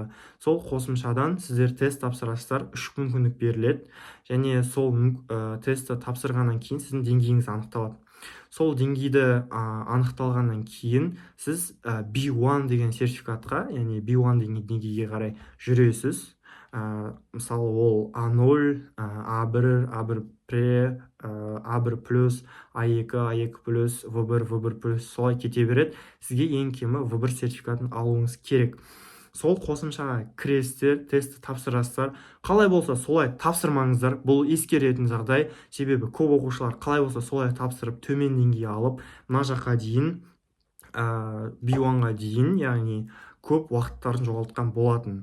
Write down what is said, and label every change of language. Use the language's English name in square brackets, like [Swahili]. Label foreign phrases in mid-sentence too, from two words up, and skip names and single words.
[Kazakh] Сол қосымшадан сіздер тест тапсырасыздар, 3 мүмкіндік беріледі, және сол тестті тапсырғаннан кейін сіздің деңгейіңіз анықталады. Сол деңгейді анықталғаннан кейін сіз B1 деген сертификатқа, яғни B1 деген деңгейге қарай жүресіз. Мысалы ол A0, A1, A1 пре, A1+, A2, A2+, V1, V1+, солай кете береді. Сізге ең кемі V1 сертификатын алуыңыз керек. Сол қосымшаға кіресіздер, тестті тапсырасыздар. Қалай болса солай тапсырмаңыздар. Бұл ескеретін жағдай, себебі көп оқушылар қалай болса солай тапсырып, төмен деңгей алып, мына жаққа дейін, B1-ға дейін, яғни көп уақыттарын жоғалтқан болатын.